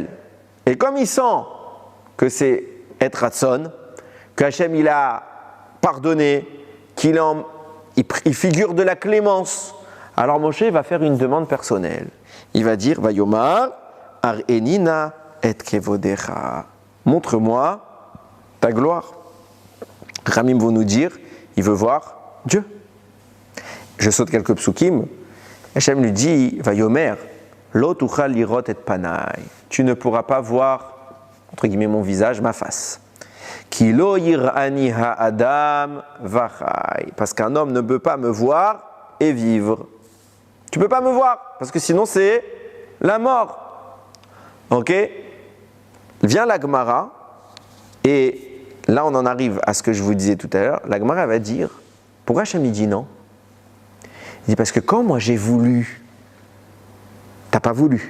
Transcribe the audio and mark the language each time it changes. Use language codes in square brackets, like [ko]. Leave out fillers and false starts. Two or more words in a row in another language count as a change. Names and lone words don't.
[fr] Et comme il sent que c'est [he] עת רצון, [fr] qu'Hachem il a pardonné, il figure de la clémence, alors Moshe va faire une demande personnelle. Il va dire, [he] ויאמר, הראני נא את כבודך. [fr] Montre-moi ta gloire. Ramim vont nous dire, il veut voir Dieu. Je saute quelques psukim. Hachem lui dit, [he] ויאמר, לא תוכל לראות את פני. [fr] Tu ne pourras pas voir, entre guillemets, mon visage, ma face. [he] כי לא יראני האדם וחי. [fr] Parce qu'un homme ne peut pas me voir et vivre. Tu ne peux pas me voir, parce que sinon c'est la mort. Ok? Vient la Gemara, et là on en arrive à ce que je vous disais tout à l'heure. La Gemara va dire, pourquoi Hachem il dit non? Il dit parce que quand moi j'ai voulu, t'as pas voulu.